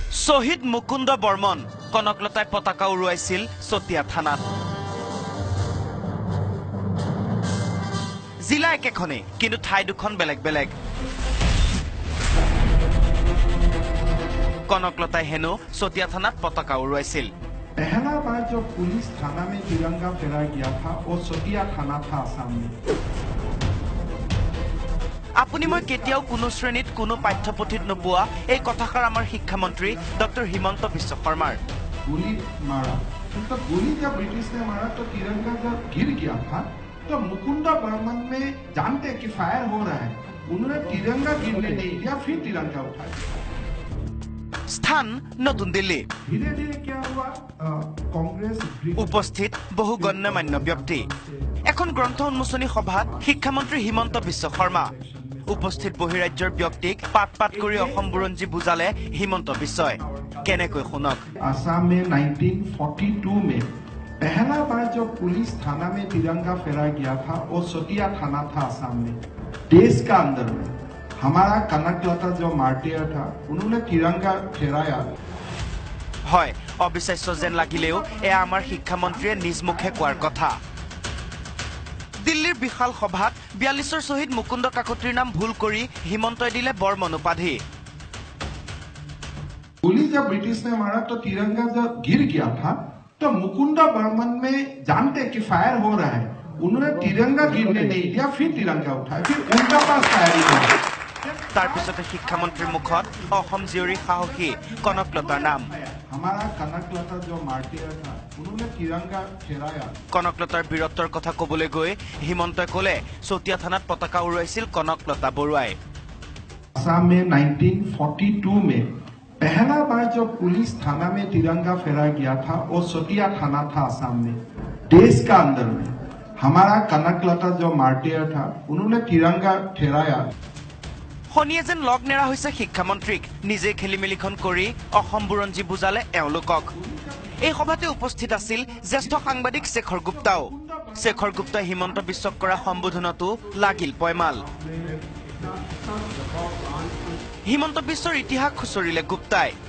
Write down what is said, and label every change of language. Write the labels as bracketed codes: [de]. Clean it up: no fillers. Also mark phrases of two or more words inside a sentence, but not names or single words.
[as] শহীদ মুকুন্দ বৰ্মন কনকলতাই পতাকা উৰুৱাইছিল চতিয়া থানাত। জিলা একেখনে কিন্তু ঠাই দুখন বেলেগ বেলেগ। কনকলতাই হেনো চতিয়া থানাত পতাকা উৰুৱাইছিল। [hi] पहला बार जब पुलिस थाना में तिरंगा फहराया गया था वो सतिया थाना था असम में। [as] আপুনি মই কেতিয়াও কোনো শ্ৰেণীত কোনো পাঠ্যপুথিত নোপোৱা এই কথাষাৰ আমাৰ শিক্ষামন্ত্ৰী ডক্টৰ হিমন্ত বিশ্ব শৰ্মাৰ। [hi] गोली मारा तो गोली जब ब्रिटिश ने मारा तो तिरंगा जब गिर गया था तो मुकुंद बर्मन में जानते कि फायर हो रहा है, उन्होंने तिरंगा गिरने नहीं दिया, फिर तिरंगा उठाया। [as] স্থান নতুন দিল্লী। [hi] धीरे धीरे क्या हुआ, कांग्रेस [as] উপস্থিত বহু গণ্যমান্য ব্যক্তি। এখন গ্ৰন্থ উন্মোচনী সভাত শিক্ষামন্ত্ৰী হিমন্ত বিশ্ব শৰ্মা উপস্থিত বহিৰাজ্যৰ ব্যক্তিক পাত পাত কৰি অসম বুৰঞ্জী বুজালে হিমন্ত বিশ্বই। কেনেকৈ শুনক। [hi] असम में 1942 में पहला बार जब पुलिस थाना में तिरंगा फहराया गया था वो सतिया थाना था असम में। देश का अंदर में हमारा कनकलता जो मार्टियर था उन्होंने तिरंगा फहराया। [as] হয়, অবিশ্বাস্য যেন লাগিলেও এয়া আমাৰ শিক্ষামন্ত্ৰীয়ে নিজ মুখে কোৱাৰ কথা। দিল্লীৰ বিশাল সভাত 42ৰ শ্বহীদ মুকুন্দ কাকতিৰ নাম ভুল কৰি হিমন্তই দিলে বৰ্মন উপাধি। [hi] गोली जब ब्रिटिश ने मारा तो तिरंगा जब गिर गया था तो मुकुंद बर्मन में जानते कि फायर हो रहा है, उन्होंने तिरंगा गिरने नहीं दिया, फिर तिरंगा उठाया, फिर उनका पास फायरिंग हुआ। [as] তাৰ পিছতে শিক্ষামন্ত্ৰীৰ মুখত অসম জীয়ৰী সাহসী কনকলতাৰ নাম। [hi] हमारा कनकलता जो मार्टियर था उन्होंने तिरंगा फहराया। [as] কনকলতাৰ বীৰত্বৰ কথা কবলৈ গৈ হিমন্তই কলে চতিয়া থানাত পতাকা উৰুৱাইছিল কনকলতা বৰুৱাই। [hi] असम में 1942 में पहला बार जब पुलिस थाना में तिरंगा फहराया गया था वो सतिया थाना था असम में। देश का अंदर में हमारा कनकलता जो मार्टियर था उन्होंने तिरंगा फहराया। [as] শনিয়ে যেন লগ নেৰা হৈছে শিক্ষামন্ত্ৰীক নিজে খেলিমেলিখন কৰি অসম বুৰঞ্জী বুজালে এওঁলোকক। এই সভাতে উপস্থিত আছিল জ্যেষ্ঠ সাংবাদিক শেখৰ গুপ্তাও। শেখৰ গুপ্তাই হিমন্ত বিশ্বক কৰা সম্বোধনতো লাগিল পয়মাল। হিমন্ত বিশ্বৰ ইতিহাস খুচৰিলে গুপ্তাই।